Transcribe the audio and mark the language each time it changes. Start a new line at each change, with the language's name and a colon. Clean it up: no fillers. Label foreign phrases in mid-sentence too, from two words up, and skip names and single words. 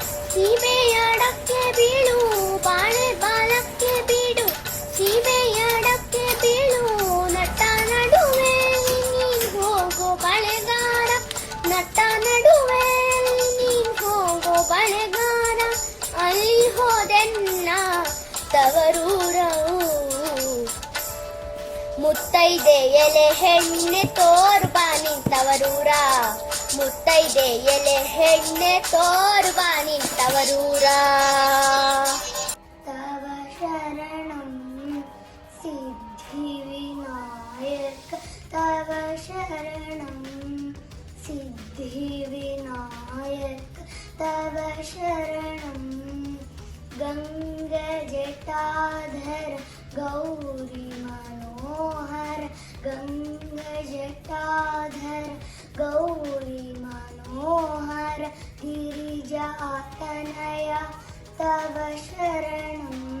Kannada: ಸೀಮೆಯಡಕ್ಕೆ ಬೀಳು ಬಾಳೆ ಬಾಲಕ್ಕೆ ಬೀಡು ಸೀಮೆಯಡಕ್ಕೆ ಬೀಳು ನಟ್ಟ ನಡುವೆ ನೀನ್ ಹೋಗೋ ಬಳೆಗಾರ ನಟ್ಟ ನಡುವೆ ನೀನ್ ಹೋಗೋ ಬಳೆಗಾರ ಅಲ್ಲಿ ಹೋದೆನ್ನ ತವರೂರವು ಮುತ್ತೈದೆ ಎಲೆ ಹೆಣ್ಣೆ ತೋರ್ಬಾ ನಿಂತವರೂರ ಮುತ್ತೈದೆ ಎಲೆ ಹೆಣ್ಣೆ ತೋರ್ಬಾ ನಿಂತವರೂರ
Sanskrit: ತವ ಶರಣಂ ಸಿದ್ಧಿ ವಿನಾಯಕ ತವ ಶರಣಂ ಸಿದ್ಧಿ ವಿನಾಯಕ ತವ ಶರಣಂ ಗಂಗ ಜಟಾಧರ ಗೌರಿ मनोहर गंग जटाधर गौरी मनोहर गिरिजातनय तव शरणं